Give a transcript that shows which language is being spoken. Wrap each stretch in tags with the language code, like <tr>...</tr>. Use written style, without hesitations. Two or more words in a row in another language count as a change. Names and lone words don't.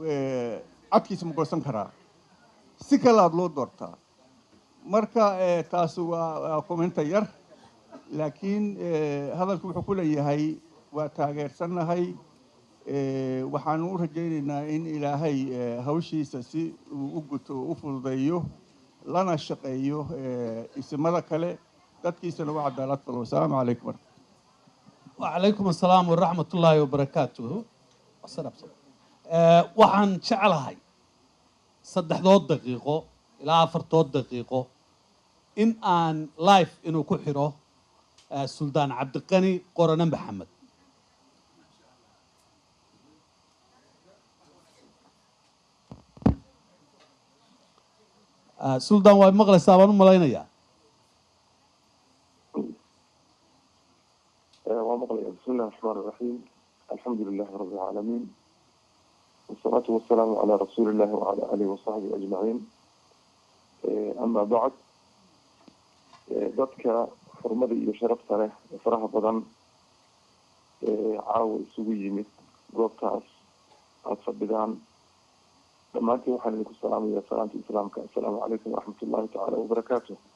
<so>cadkiisa ma goosan karaa si kalaad loo doortaa marka taasi waa commenta yar laakiin hadalku wuxuu ku leeyahay waa taageersannahay waxaanu u rajaynaynaa in ilaahay hawshiisa si uu u guto u fududeeyo lana shaqeeyo isimada kale dadkiisana waa cadaalad falo</so> <ar>والسلام عليكم وعليكم السلام ورحمة الله وبركاته</ar> <so>waxaan jeclahay 3 daqiiqo ilaa 4 daqiiqo in aan live inuu ku xiro suldaan cabdiqani qorane maxamed suldaan waa maqlaysaa baan u malaynayaa</so> <ar>بسم الله الرحمن الرحيم الحمد لله رب العالمين والصلاة والسلام على رسول الله وعلى آله وصحبه أجمعين أما بعد</ar> <so>dadka xurmada iyo sharafta leh ee faraha badan caawa isugu yimid goobtaas aada fadhidaan dhammaantiin waxaan idinku salaamaya salaanta islaamka</so> <ar>السلام عليكم ورحمة الله تعالى وبركاته</ar>